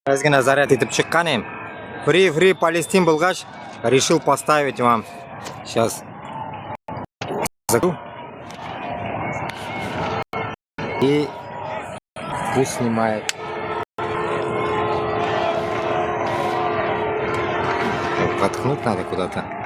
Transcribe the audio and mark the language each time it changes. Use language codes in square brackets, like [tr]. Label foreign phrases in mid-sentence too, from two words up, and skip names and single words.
[uz] Ozgina zaryad etib chiqqan ham. [en] Free Palestin [uz] bo'lgach, [ru] решил поставить вам. Сейчас. И пусть снимает. Воткнуть надо куда-то.